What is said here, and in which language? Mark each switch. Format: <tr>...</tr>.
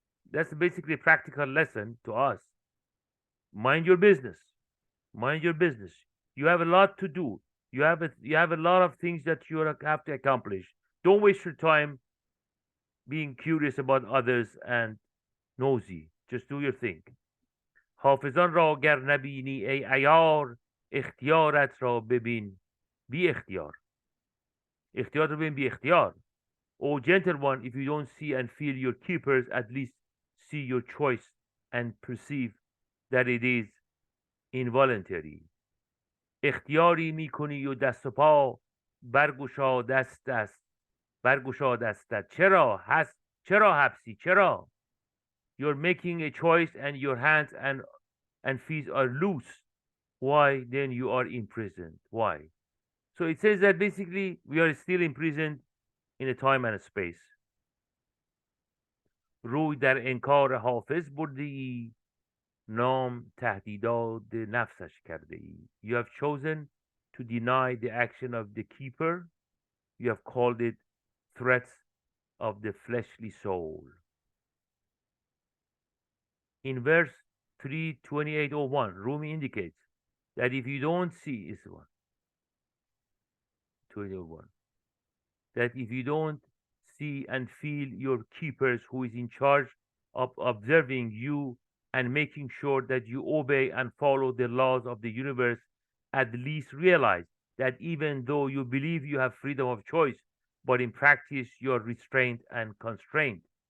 <en>That's basically a practical lesson to us. Mind your business. Mind your business. You have a lot to do. You have a lot of things that you have to accomplish. Don't waste your time being curious about others and nosy. Just do your thing.</en> <fa>حافظان را گر نبینی ای عیار اختیارت را ببین بی اختیار. اختیار رو ببین بی اختیار.</fa> <en>O gentle one, if you don't see and feel your keepers, at least see your choice and perceive that it is involuntary.</en> <fa>اختیاری میکنی و دست و پا برگشا دست است برگشا دستت چرا حبسی چرا</fa> <en>you're making a choice and your hands and feet are loose. Why then you are imprisoned? Why? So it says that basically we are still imprisoned in a time and a space.</en> <fa>روی در انکار حافظ برده ای نام تهدیدات نفسش کرده ای.</fa> <en>You have chosen to deny the action of the keeper. You have called it threats of the fleshly soul. In verse 3:28:01, Rumi indicates that if you don't see is one 28:01 that if you don't see and feel your keepers who is in charge of observing you and making sure that you obey and follow the laws of the universe, at least realize that even though you believe you have freedom of choice, but in practice you are restrained and constrained.</en>